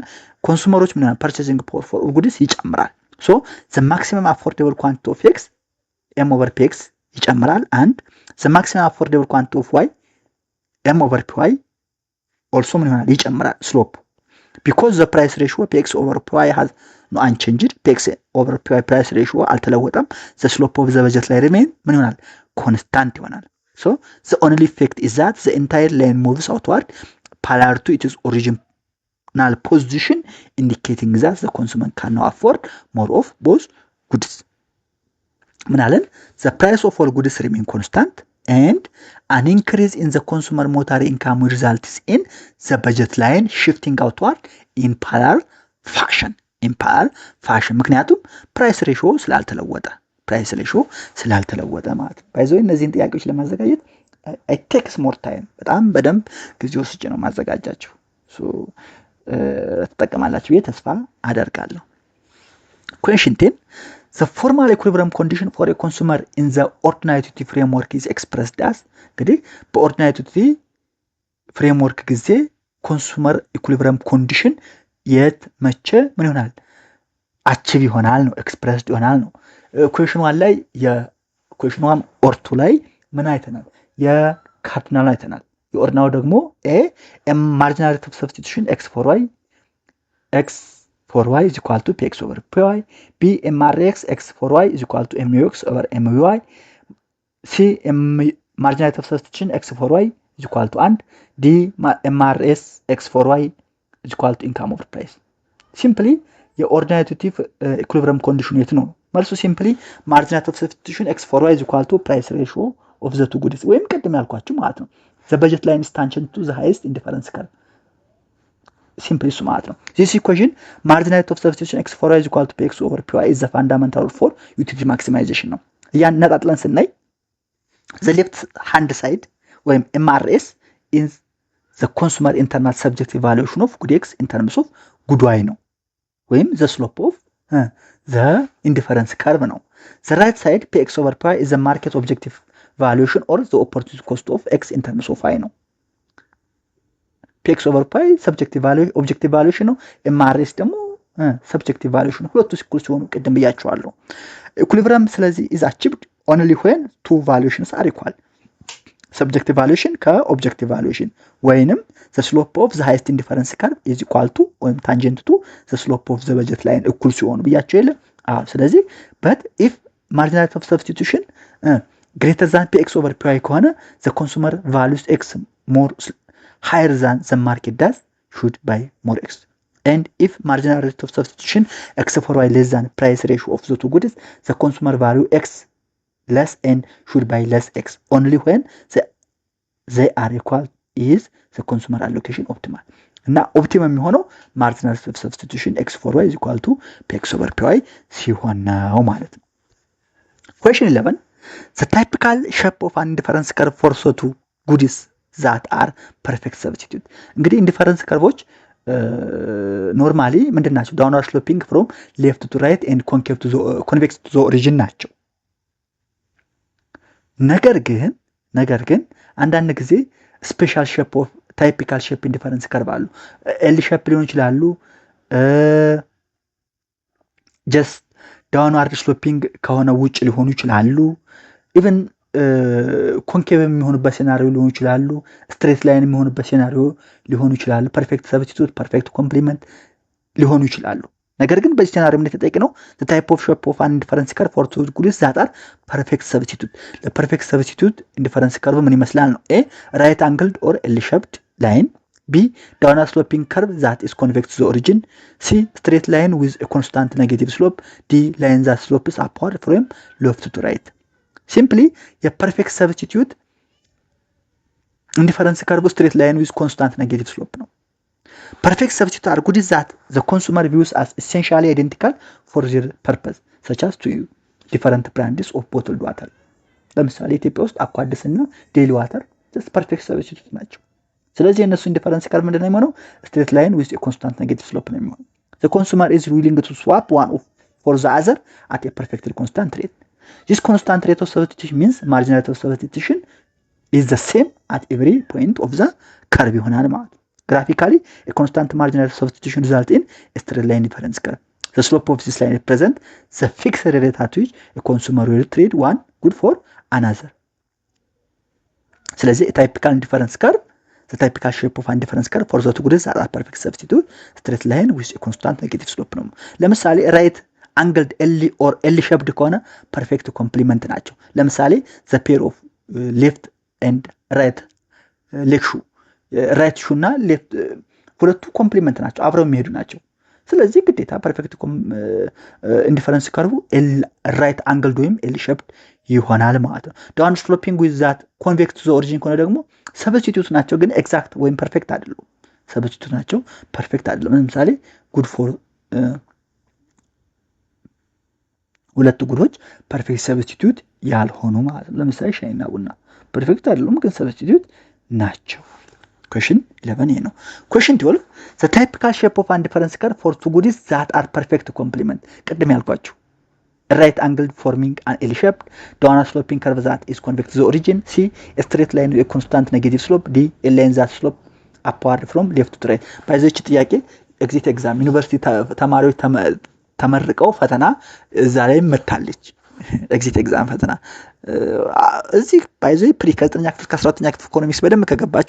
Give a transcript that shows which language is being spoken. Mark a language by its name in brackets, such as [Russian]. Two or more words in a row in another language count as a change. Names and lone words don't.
[English] consumers ምን purchasing power for goods ይጨምራል so the maximum affordable quantity of x m over p x ይጨምራል and the maximum affordable quantity of y m over p y also [Amharic] ምን ይሆናል ይጨምራል [English] ስሎፕ because the price ratio px over py has no unchanged px over py price ratio አልተለወጠም the slope of the budget ላይ remain [Amharic] ምን ይሆናል ኮንስታንት ይሆናል [English] so the only effect is that the entire line moves outward parallel to its original position indicating that the consumer cannot afford more of both goods ምናለን the price of all goods remain constant and an increase in the consumer monetary income results in the budget line shifting outward in parallel fashion ምክንያቱም price ratio [Amharic] ስላልተለወጠ ማለት ባይዘው እነዚህን ጥያቄዎች ለማዘጋጀት [English] it takes more time [Amharic] በጣም በደንብ ጊዜ ወስጄ ነው ማዘጋጃቸው ተጠቀማላችሁ ተስፋ አደርጋለሁ [English] question 10 the formal equilibrium condition for a consumer in the ordinary utility framework is expressed as [Amharic] እንግዲህ በordinary utility framework ጊዜ [English] consumer equilibrium condition [Amharic] የት መቼ ምን ይሆናል አቺቭ ይሆናል ነው ኤክስፕሬስድ ይሆናል ነው [English] question 1 ላይ question 1 or 2 [Amharic] ላይ ምን አይተናል የካርዲናል አይተናል የኦርዲናል ደግሞ [English] a marginal rate of substitution x for y is equal to px over py b mrx x for y is equal to mux over my c marginal rate of substitution x for y is equal to and d mrs x for y is equal to income over price simply የኦርዲናሪ equilibrium condition [Amharic] የት ነው መልሱ [English] simply marginal rate of substitution x for y is equal to price ratio of the two goods [Amharic] ወይም ቀደም ያልኳችሁ ማለት [English] ነው the budget line is tangent to the highest indifference curve simply [Amharic] እሱ ማለት ነው [English] this equation marginal rate of substitution x for y is equal to px over py is the fundamental for utility maximization [Amharic] ነው ያነጣጥለን ስናይ [English] the left hand side ወይም MRS is the consumer internal subjective valuation of good x in terms of good y [Amharic] ነው ወይም [English] the slope of the indifference curve ነው the right side px over py is the market objective valuation or the opportunity cost of x in terms of y ነው px over py subjective value objective valuation ነው mrs ደግሞ subjective valuation [Amharic] ነው ሁለቱ ሲኩል ሲሆኑ ቀደም ብያቸዋለሁ [English] equilibrium ስለዚህ is achieved only when two valuations are equal subjective valuation ከobjective valuation ወይንም the slope of the highest indifference curve is equal to ወይም tangent to the slope of the budget line [Amharic] እኩል ሲሆኑ ብያቸው የለ ስለዚህ [English] but if marginal rate of substitution greater than px over py ከሆነ the consumer values x more higher than the market does should buy more x and if marginal rate of substitution x for y less than price ratio of the two goods the consumer value x less and should buy less x only when they are equal is the consumer allocation optimal [Amharic] እና ኦፕቲመም የሚሆነው [English] marginal rate of substitution x for y is equal to px over py [Amharic] ሲሆን ነው ማለት ነው [English] question 11 the typical shape of an indifference curve for the two goods that are perfect substitute እንግዲህ indifference curves [Amharic] ኖርማሊ ምንድናቸው [English] downward sloping from left to right and convex to the origin ናቸው [Amharic] ነገር ግን አንዳንድ ጊዜ [English] special shape of typical shape indifference curve አሉ L shape [Amharic] ሊሆን ይችላሉ [English] just downward sloping [Amharic] ከሆነ ውጭ ሊሆኑ ይችላሉ [English] even concave የሚሆኑበት ሴናሪዮ [Amharic] ሊሆኑ ይችላሉ [English] straight line [Amharic] የሚሆኑበት ሴናሪዮ ሊሆኑ ይችላሉ [English] perfect substitute perfect complement [Amharic] ሊሆኑ ይችላሉ ነገር ግን በዚህ ሴናሪዮ ምን ተጠቅነው [English] the type of shape of an indifference curve for two goods that are perfect substitute the perfect substitute indifference curve [Amharic] ምን ይመስላል ነው [English] a right angled or L shaped line b downward sloping curve that is convex to the origin c straight line with a constant negative slope d line that slopes upward from left to right simply a perfect substitute indifference curve straight line with constant negative slope ነው። perfect substitute are goodies that the consumer views as essentially identical for their purpose such as to different brands of bottled water [Amharic] ለምሳሌ ኢትዮጵያ ውስጥ አኳዲስ እና ዴሊ ዋተር [English] just perfect substitute [Amharic] ናቸው። ስለዚህ እነሱ [English] indifference curve [Amharic] ምንድነው የሚሆነው [English] straight line with a constant negative slope [Amharic] ነው የሚሆነው። [English] the consumer is willing to swap one for the other at a perfectly constant rate. This constant rate of substitution means marginal rate of substitution is the same at every point of the curve [Amharic] ይሆናል ማለት ነው። [English] Graphically, a constant marginal rate of substitution results in a straight line difference curve. The slope of this line represents the fixed rate at which a consumer will trade one good for another. ስለዚህ typical indifference curve, the typical shape of indifference curve for the two goods that are perfect substitute, straight line with a constant negative slope [Amharic] ነው። ለምሳሌ [English] right angled L or L shaped ከሆነ perfect complement [Amharic] ናቸው። ለምሳሌ [English] the pair of left and right leg shoe right shoe እና ሌፍት [Amharic] ሁለቱ ኮምፕሊመንት ናቸው አብረው የሚሄዱ ናቸው። ስለዚህ ግዴታ [English] perfect indifference curve L right angled ወይም L shaped [Amharic] ይሆናል ማለት ነው። [English] down sloping with that convex to the origin [Amharic] ከሆነ ደግሞ ሰብስቲቱት ናቸው ግን ኤግዛክት ወይም ፐርፌክት አይደሉም። ሰብስቲቱት ናቸው ፐርፌክት አይደሉም። ለምሳሌ [English] good for [Amharic] ሁለቱ ጉዶች [English] perfect substitute [Amharic] ያልሆኑ ማለት ነው። ለምሳሌ ሻይና ቡና ፐርፌክት አይደሉም ግን ሰብስቲቱት ናቸው። [English] Question 11 ነው። Question 12 the typical shape of indifference curve for two goodies that are perfect complement [Amharic] ቅድም ያልኳችሁ [English] right angled forming an L shaped downward sloping curve that is convex to the origin. C a straight line with a constant negative slope. D a line that slope upward from left to right. [Amharic] ባይዘች ጥያቄ [English] exit exam [Amharic] ዩኒቨርሲቲ ተማሪዎች ተመርቀው ፈተና እዛ ላይ መታለች። [English] exit exam [Amharic] ፈተና እዚህ ባይዘ ፕሪ ከ9ኛ ክፍል ከ12ኛ ክፍል ኢኮኖሚክስ በደንብ ከገባችሁ